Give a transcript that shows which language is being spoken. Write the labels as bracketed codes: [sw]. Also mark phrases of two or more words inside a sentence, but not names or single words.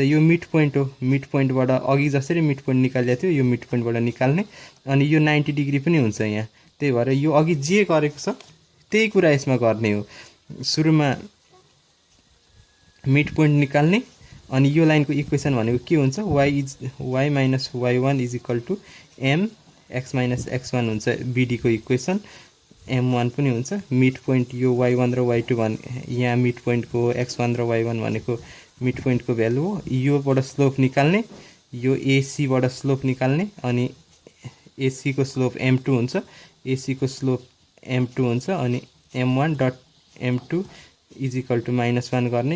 [ne] यो [en] mid point [ne] हो, [en] mid pointबाट [ne] अघि जसरी [en] mid point [ne] निकालिएको थियो यो [en] mid pointबाट [ne] निकाल्ने, अनि यो 90 डिग्री पनि हुन्छ यहाँ। त्यही भएर यो अघि जे गरेको छ त्यही कुरा यसमा गर्ने हो। सुरुमा [en] mid point [ne] निकाल्ने, अनि यो लाइनको इक्वेसन भनेको के हुन्छ? y - y1 = mx - x1 हुन्छ BD को इक्वेसन। m1 पनि हुन्छ। [en] mid point [ne] यो y1 र y2 यहाँ [en] mid pointको [ne] x1 र y1 भनेको [en] mid pointको [ne] भ्यालु हो। योबाट स्लोप निकाल्ने, यो AC बाट स्लोप निकाल्ने, अनि AC को स्लोप m2 हुन्छ, AC को स्लोप m2 हुन्छ, अनि m1.m2 = -1 गर्ने।